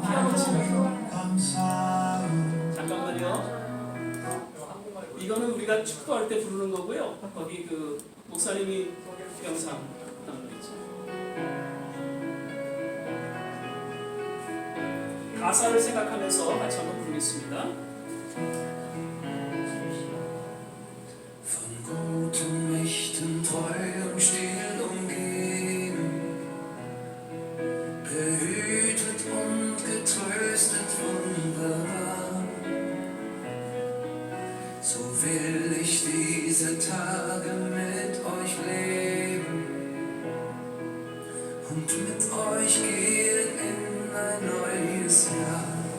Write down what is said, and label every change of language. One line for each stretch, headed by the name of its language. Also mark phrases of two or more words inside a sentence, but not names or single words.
Korean: 피아노 치면서 잠깐만요. 이거는 우리가 축도할 때 부르는 거고요. 거기 그 목사님이 영상 남겨있죠. 가사를 생각하면서 같이 한번 부르겠습니다.
German: Von guten Mächten treu und still umgeben, behütet und getröstet wunderbar. So will ich diese Tage mit euch leben und mit euch gehen in ein neues Jahr.